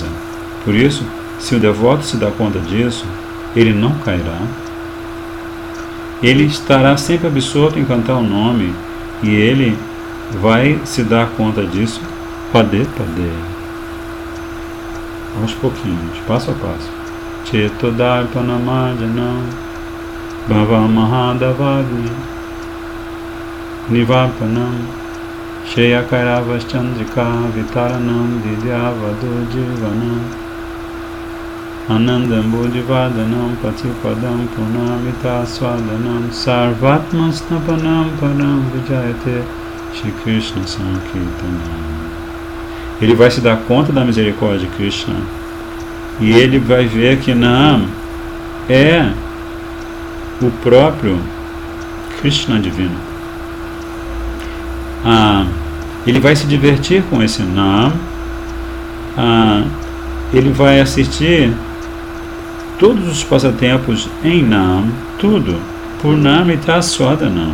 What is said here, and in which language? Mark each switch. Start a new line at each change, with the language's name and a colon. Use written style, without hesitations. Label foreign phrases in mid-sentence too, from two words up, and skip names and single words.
Portuguese: Por isso, se o devoto se dá conta disso, ele não cairá. Ele estará sempre absorto em cantar o nome, e ele vai se dar conta disso padê. Aos pouquinhos, passo a passo.
Sanskrit: Chetodarpanamajanam Bhava Mahadavagni Nivarpanam Sheyakairavas Chandrika Vitaranam Vidyavadu Jivanam Anandam Buddhivadanam Patipadam Punamita Swadanam Sarvatmasnapanam Param Vijayate Shri Krishna Sankirtanam.
Portuguese: Ele vai se dar conta da misericórdia de Krishna e ele vai ver que Nam é o próprio Krishna divino. Ele vai se divertir com esse Nam, ele vai assistir todos os passatempos em Nam, tudo, por
Sanskrit: Namita Swadanam.